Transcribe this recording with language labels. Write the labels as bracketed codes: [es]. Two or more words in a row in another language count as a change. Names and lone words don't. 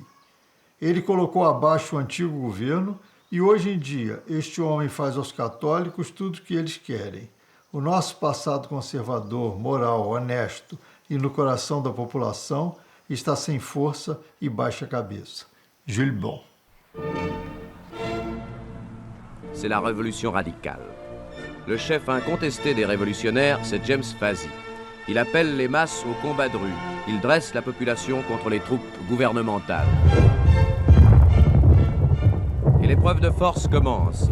[pt] Ele colocou abaixo o antigo governo e, hoje em dia, este homem faz aos católicos tudo o que eles querem. O nosso passado conservador, moral, honesto e no coração da população está sem força e baixa cabeça. [fr] Jules Bon. C'est la révolution radicale. Le chef incontesté des révolutionnaires, c'est James Fazy. Il appelle les masses au combat de rue. Il dresse la population contre les troupes gouvernementales. Et l'épreuve de force commence.